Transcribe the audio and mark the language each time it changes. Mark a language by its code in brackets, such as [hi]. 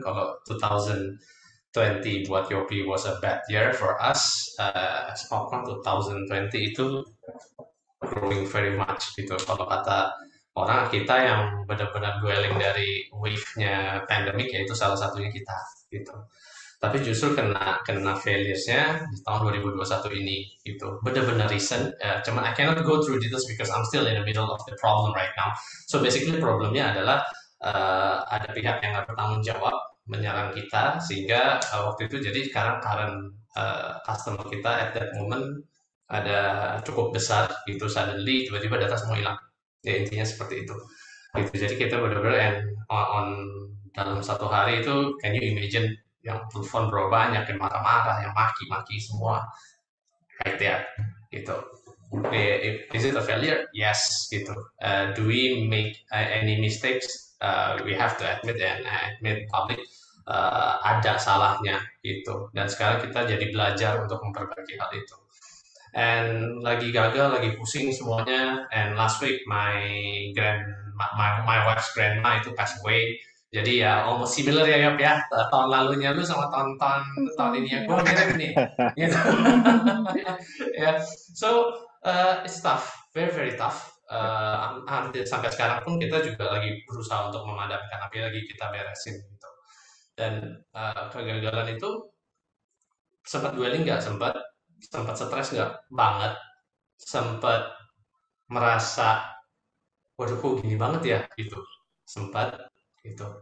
[id] Kalau 2020 buat Yopi [en] was a bad year for us, Popcorn 2020 itu growing very much gitu. [id] Kalau kata orang kita yang benar-benar dwelling dari wave-nya pandemic, yaitu salah satunya kita gitu. Tapi justru kena failures-nya di tahun 2021 ini gitu. Benar-benar recent. [en] Cuman I cannot go through details because I'm still in the middle of the problem right now. [id] So basically problemnya adalah ada pihak yang nggak bertanggung jawab menyerang kita, sehingga waktu itu jadi current customer kita [en] at that moment [id] ada cukup besar gitu, [en] suddenly [id] tiba-tiba data semua hilang. Ya intinya seperti itu. Gitu. Jadi kita benar-benar on dalam satu hari itu, [en] can you imagine, [id] yang telepon bro banyak, yang marah-marah, yang maki-maki semua, [en] right there, [id] gitu. [en] Is it a failure? Yes, [id] gitu. [en] Do we make any mistakes? We have to admit public [id] ada salahnya, gitu. Dan sekarang kita jadi belajar untuk memperbaiki hal itu. And lagi gagal, lagi pusing semuanya. [en] And last week my wife's grandma itu passed away. [id] Jadi ya almost similar ya Yop ya, tahun lalunya lu sama tahun ini ya gue mirip nih. Gitu. Yeah. [en] So it's tough, very very tough. [id] Sampai sekarang pun kita juga lagi berusaha untuk memadamkan api, lagi kita beresin gitu. Dan kegagalan itu sempat dwelling nggak, sempat stres nggak banget, sempat merasa waduh kok gini banget ya gitu, sempat gitu.